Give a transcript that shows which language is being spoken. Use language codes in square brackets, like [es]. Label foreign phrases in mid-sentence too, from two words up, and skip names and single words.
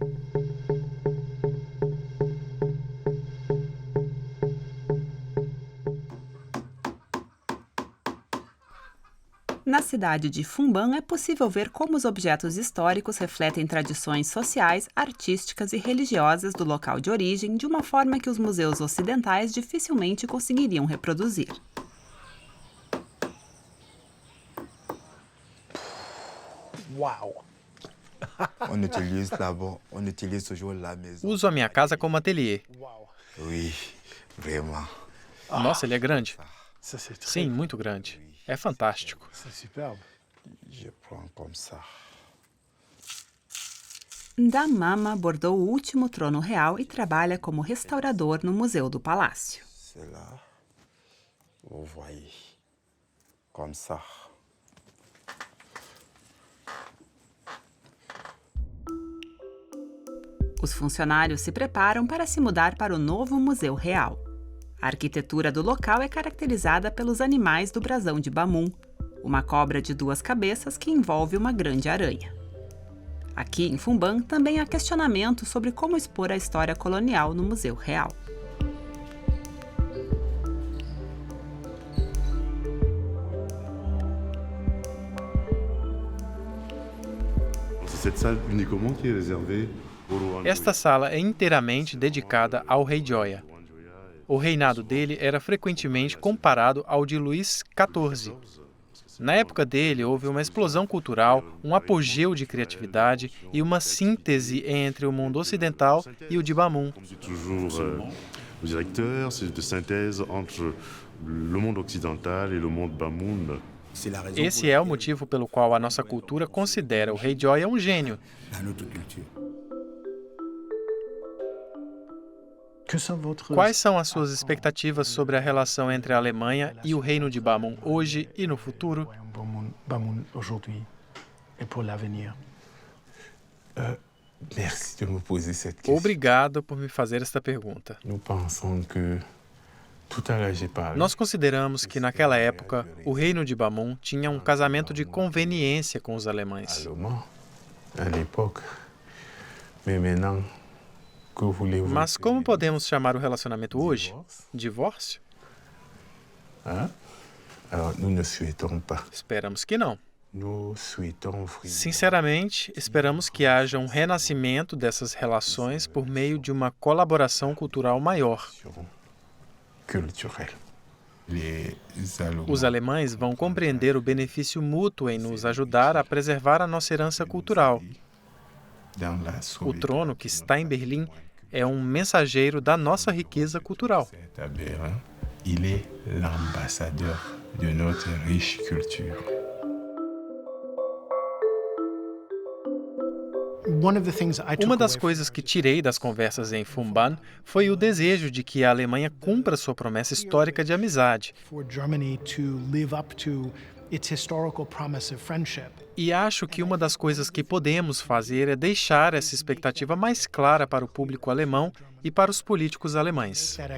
[pt] Na cidade de Phumban é possível ver como os objetos históricos refletem tradições sociais, artísticas e religiosas do local de origem de uma forma que os museus ocidentais dificilmente conseguiriam reproduzir. Uau! Uso a minha casa como ateliê. [fr] Oui, vraiment. [pt] Nossa, ele é grande. [fr] Ça, c'est très [pt] Sim, muito grande. É fantástico. [fr] C'est superbe. Je prends comme ça. [pt] Ndamama bordou o último trono real e trabalha como restaurador no Museu do Palácio. [fr] C'est là. Vous voyez. Comme ça. [pt] Os funcionários se preparam para se mudar para o novo Museu Real. A arquitetura do local é caracterizada pelos animais do brasão de Bamun, uma cobra de 2 cabeças que envolve uma grande aranha. Aqui em Phumban também há questionamento sobre como expor a história colonial no Museu Real. [fr] Cette salle uniquement qui est réservée au roi. [pt] Esta sala é inteiramente dedicada ao rei Gioia. O reinado dele era frequentemente comparado ao de Luís XIV. Na época dele, houve uma explosão cultural, um apogeu de criatividade e uma síntese entre o mundo ocidental e o de Bamun. [fr] C'est toujours le directeur, c'est de synthèse entre le monde occidental et le monde Bamoun. [pt] Esse é o motivo pelo qual a nossa cultura considera o rei Gioia um gênio. Quais são as suas expectativas sobre a relação entre a Alemanha e o Reino de Bamun hoje e no futuro? [fr] Merci de me poser cette question. [pt] Obrigado por me fazer esta pergunta. [fr] Nous pensons que tout à l'heure j'ai parlé. [pt] Nós consideramos que naquela época o Reino de Bamun tinha um casamento de conveniência com os alemães. [fr] Allemand à l'époque. Mais maintenant, que voulez-vous? [pt] Mas como podemos chamar o relacionamento hoje? Divórcio? [fr] Hein? Alors, nous ne souhaitons pas. [pt] Esperamos que não. [fr] Nous souhaitons vraiment [pt] Sinceramente, esperamos que haja um renascimento dessas relações por meio de uma colaboração cultural maior. [fr] culturelle. [pt] Os alemães vão compreender o benefício mútuo em nos ajudar a preservar a nossa herança cultural. [fr] Dans la [pt] O [fr] solitude [pt] trono que está em Berlim é um mensageiro da nossa riqueza cultural. [fr] à Berlin, il est l'ambassadeur de notre riche culture. [pt] Uma das coisas que tirei das conversas em Phumban foi o desejo de que a Alemanha cumpra sua promessa histórica de amizade. E acho que uma das coisas que podemos fazer é deixar essa expectativa mais clara para o público alemão e para os políticos alemães.